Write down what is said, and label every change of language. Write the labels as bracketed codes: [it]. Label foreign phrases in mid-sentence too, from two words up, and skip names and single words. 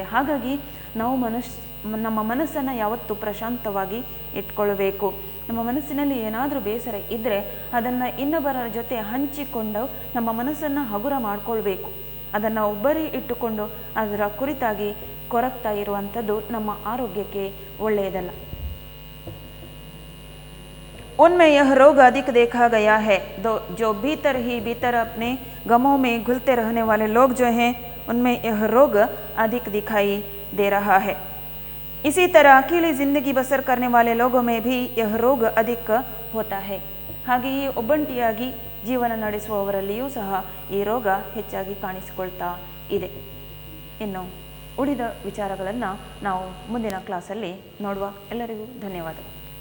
[kn] ಹಾಗಾಗಿ ನಾವು ನಮ್ಮ ಮನಸ್ಸನ್ನು ಯಾವತ್ತೂ ಪ್ರಶಾಂತವಾಗಿ ಇಟ್ಕೊಳ್ಬೇಕು. ನಮ್ಮ ಮನಸ್ಸಿನಲ್ಲಿ ಏನಾದರೂ ಬೇಸರ ಇದ್ದರೆ ಅದನ್ನು ಇನ್ನೊಬ್ಬರ ಜೊತೆ ಹಂಚಿಕೊಂಡು ನಮ್ಮ ಮನಸ್ಸನ್ನು ಹಗುರ ಮಾಡಿಕೊಳ್ಬೇಕು. ಅದನ್ನು ಒಬ್ಬರೇ ಇಟ್ಟುಕೊಂಡು ಅದರ ಕುರಿತಾಗಿ ಕೊರಗ್ತಾ ಇರುವಂಥದ್ದು ನಮ್ಮ ಆರೋಗ್ಯಕ್ಕೆ ಒಳ್ಳೆಯದಲ್ಲ. [hi] उनमें यह रोग अधिक देखा गया है, जो भीतर ही भीतर अपने गमों में घुलते रहने वाले लोग जो हैं उनमें यह रोग अधिक दिखाई दे रहा है. इसी तरह अकेली ज़िंदगी बसर करने वाले लोगों में भी यह रोग अधिक होता है. [kn] ಹಾಗೆಯೇ ಒಬ್ಬಂಟಿಯಾಗಿ ಜೀವನ ನಡೆಸುವವರಲ್ಲಿಯೂ ಸಹ ಈ ರೋಗ ಹೆಚ್ಚಾಗಿ ಕಾಣಿಸಿಕೊಳ್ತಾ ಇದೆ. ಇನ್ನು ಉಳಿದ ವಿಚಾರಗಳನ್ನು ನಾವು ಮುಂದಿನ ಕ್ಲಾಸಲ್ಲಿ ನೋಡುವ. ಎಲ್ಲರಿಗೂ ಧನ್ಯವಾದ.